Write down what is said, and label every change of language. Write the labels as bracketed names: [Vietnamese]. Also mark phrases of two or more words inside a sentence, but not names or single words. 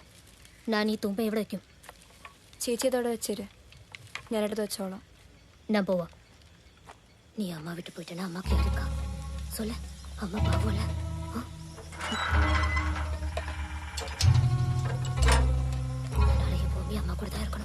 [Malayalam] ഞാൻ ഈ തുമ്പ എവിടെ വയ്ക്കും? ചേച്ചി അതോടെ വെച്ചേര്, ഞാനെടുത്ത് വെച്ചോളാം. ഞാൻ പോവാം. [Tamil] நீ அம்மா விட்டு போயிட்டேன்னா அம்மாக்கு யாருக்கா சொல்ல? அம்மா பாவம்ல. நாளைக்கு எப்போவுமே அம்மா கூட தான் இருக்கணும்.